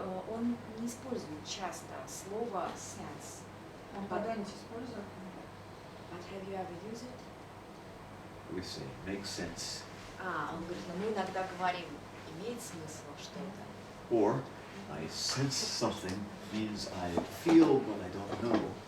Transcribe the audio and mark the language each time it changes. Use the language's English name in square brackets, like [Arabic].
[Russian] Он не использует часто слово sense. Он когда-нибудь использует? [English] But have you ever used it? We say, make sense. [Russian] Он говорит, мы иногда говорим, имеет смысл что-то. [English] Or, I sense something means I feel what I don't know.